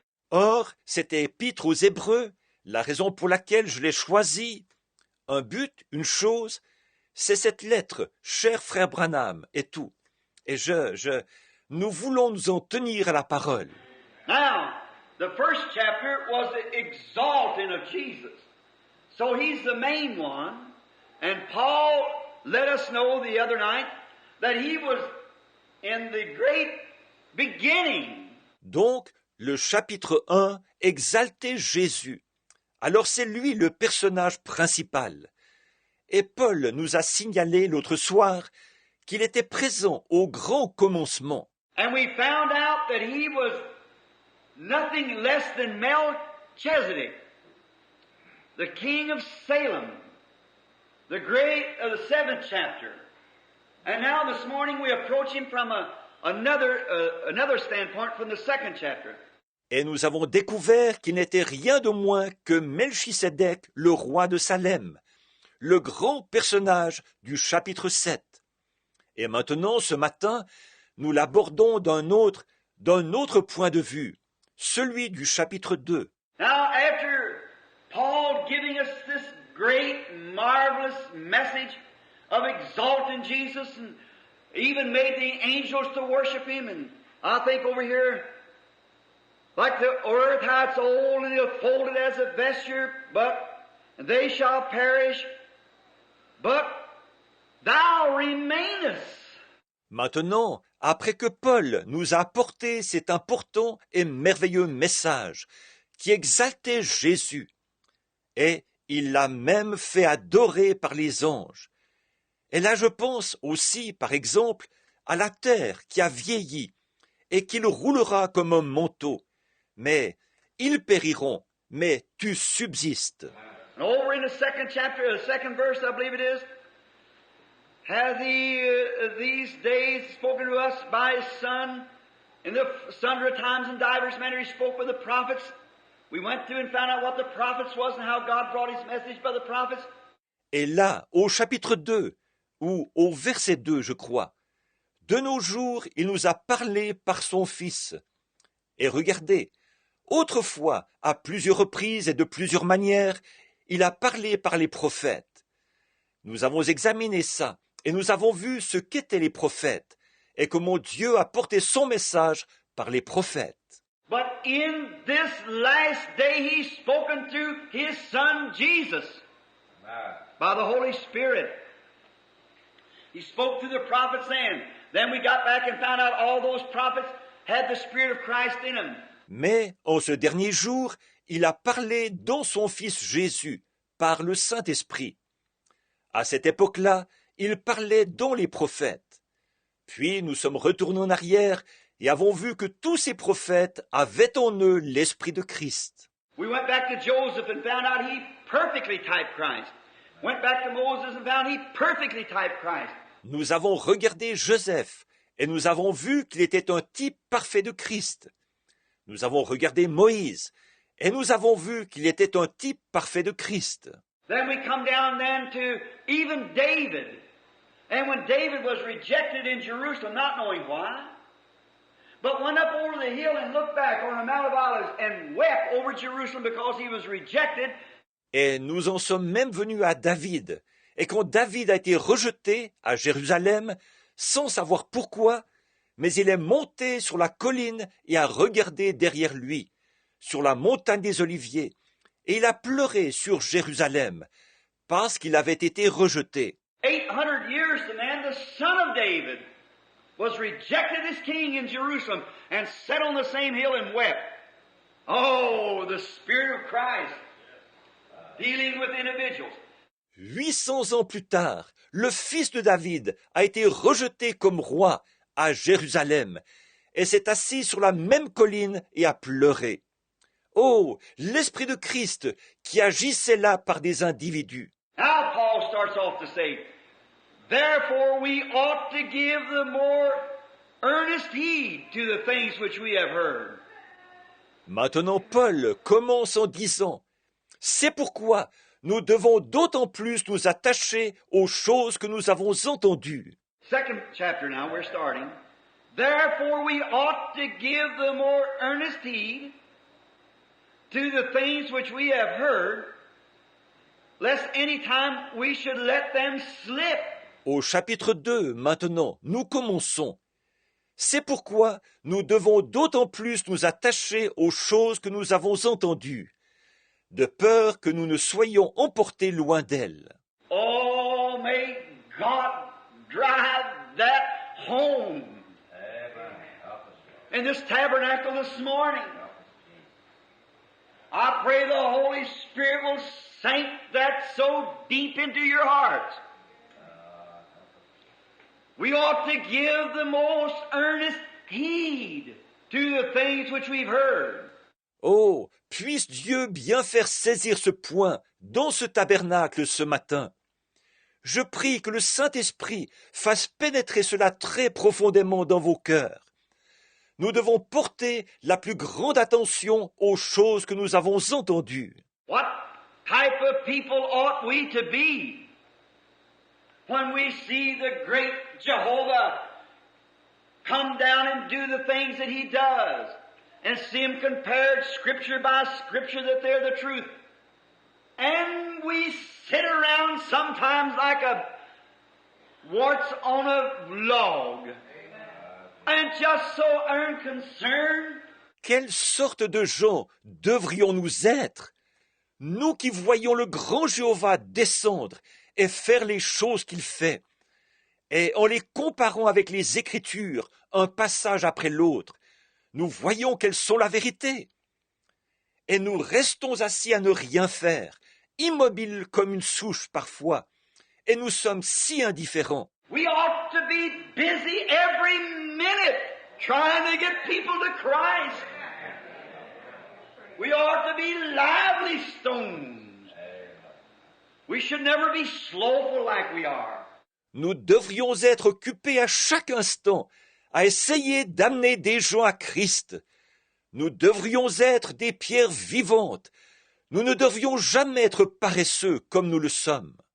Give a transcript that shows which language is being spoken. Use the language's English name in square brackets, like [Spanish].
[French] Or, cette épître aux Hébreux, la raison pour laquelle je l'ai choisie, un but, une chose, c'est cette lettre, cher frère Branham, et tout. Et nous voulons nous en tenir à la parole. [English] Now, the first chapter was the exalting of Jesus. So He's the main one. And Paul let us know the other night that he was in the great beginning. [French] Donc, le chapitre 1 exaltait Jésus. Alors c'est lui le personnage principal. Et Paul nous a signalé l'autre soir qu'il était présent au grand commencement. [English] And we found out that he was nothing less than Melchizedek, the king of Salem, the great of the 7th chapter. And now this morning we approach him from another standpoint from the 2nd chapter. [French] Et nous avons découvert qu'il n'était rien de moins que Melchisédek, le roi de Salem, le grand personnage du chapitre 7. Et maintenant, ce matin, nous l'abordons d'un autre point de vue, celui du chapitre 2. [English] Now, after Paul giving us this great, marvelous message of exalting Jesus and even made the angels to worship him, and I think over here, like the earth, how it's old and it'll fold it as a vesture, but they shall perish, but thou remainest. [French] Maintenant, après que Paul nous a apporté cet important et merveilleux message qui exaltait Jésus, et il l'a même fait adorer par les anges. Et là je pense aussi, par exemple, à la terre qui a vieilli et qu'il roulera comme un manteau. Mais ils périront, mais tu subsistes. [English] And over in the 2nd chapter, the 2nd verse, I believe it is, hath he these days spoken to us by his Son, in the sundry times and divers manner he spoke with the prophets. We went through and found out what the prophets was and how God brought his message by the prophets. [French] Et là, au chapitre 2, ou au verset 2, je crois, de nos jours, il nous a parlé par son Fils. Et regardez, autrefois, à plusieurs reprises et de plusieurs manières, il a parlé par les prophètes. Nous avons examiné ça, et nous avons vu ce qu'étaient les prophètes, et comment Dieu a porté son message par les prophètes. [English] But in this last day he's spoken through his Son Jesus by the Holy Spirit. He spoke through the prophets then we got back and found out all those prophets had the Spirit of Christ in them. [French] Mais en ce dernier jour, il a parlé dans son Fils Jésus, par le Saint-Esprit. À cette époque-là, il parlait dans les prophètes. Puis nous sommes retournés en arrière et avons vu que tous ces prophètes avaient en eux l'Esprit de Christ. [English] We went back to Joseph and found out he perfectly typed Christ. Went back to Moses and found he perfectly typed Christ. [French] Nous avons regardé Joseph et nous avons vu qu'il était un type parfait de Christ. Nous avons regardé Moïse et nous avons vu qu'il était un type parfait de Christ. [English] Then we come down then to even David. And when David was rejected in Jerusalem, not knowing why, but went up over the hill and looked back on the Mount of Olives and wept over Jerusalem because he was rejected. [French] Et nous en sommes même venus à David. Et quand David a été rejeté à Jérusalem, sans savoir pourquoi, mais il est monté sur la colline et a regardé derrière lui, sur la montagne des Oliviers, et il a pleuré sur Jérusalem, parce qu'il avait été rejeté. [English] 800 years the man, the son of David, was rejected as king in Jerusalem and sat on the same hill and wept. Oh, the Spirit of Christ dealing with individuals. [French] 800 ans plus tard, le fils de David a été rejeté comme roi à Jérusalem et s'est assis sur la même colline et a pleuré. Oh, l'Esprit de Christ qui agissait là par des individus. [English] Now Paul starts off to say, therefore we ought to give the more earnest heed to the things which we have heard. [French] Maintenant Paul commence en disant, c'est pourquoi nous devons d'autant plus nous attacher aux choses que nous avons entendues. [English] 2nd chapter now, we're starting. Therefore we ought to give the more earnest heed to the things which we have heard, lest any time we should let them slip. [French] Au chapitre 2, maintenant, nous commençons. C'est pourquoi nous devons d'autant plus nous attacher aux choses que nous avons entendues, de peur que nous ne soyons emportés loin d'elles. [English] Oh, God drive that home Amen. Help us. in this tabernacle this morning. Help us, Jesus. I pray the Holy Spirit will sink that so deep into your hearts. We ought to give the most earnest heed to the things which we've heard. [French] Oh, puisse Dieu bien faire saisir ce point dans ce tabernacle ce matin. Je prie que le Saint-Esprit fasse pénétrer cela très profondément dans vos cœurs. Nous devons porter la plus grande attention aux choses que nous avons entendues. [English] What type of people ought we to be when we see the great Jehovah come down and do the things that He does, and see Him compared Scripture by Scripture that they're the truth? And we sit around sometimes like a warts on a log, and just so unconcerned. [French] Quelle sorte de gens devrions-nous être, nous qui voyons le grand Jéhovah descendre et faire les choses qu'il fait, et en les comparant avec les Écritures, un passage après l'autre, nous voyons qu'elles sont la vérité. Et nous restons assis à ne rien faire, immobiles comme une souche parfois, et nous sommes si indifférents. [English] We ought to be busy every minute trying to get people to Christ. We ought to be lively stones. We should never be slowful like we are. [French] Nous devrions être occupés à chaque instant à essayer d'amener des gens à Christ. Nous devrions être des pierres vivantes. Nous ne devrions jamais être paresseux comme nous le sommes.